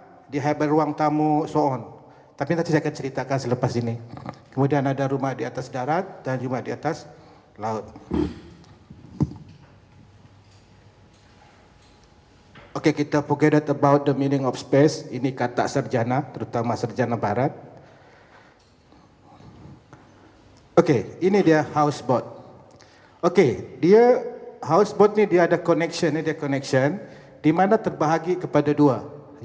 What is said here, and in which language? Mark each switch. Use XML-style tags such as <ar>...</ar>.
<ms>Dia</ms> <en>have</en> <ms>ruang tamu</ms> <en>so on.</en> <ms>Tapi nanti saya akan ceritakan selepas ini. Kemudian ada rumah di atas darat dan juga di atas laut.</ms> <en>Okay, kita forget about the meaning of space.</en> <ms>Ini kata sarjana, terutama sarjana barat. Okay, ini dia houseboat. Okay, dia houseboat ni dia ada connection, di mana terbahagi kepada 2.</ms>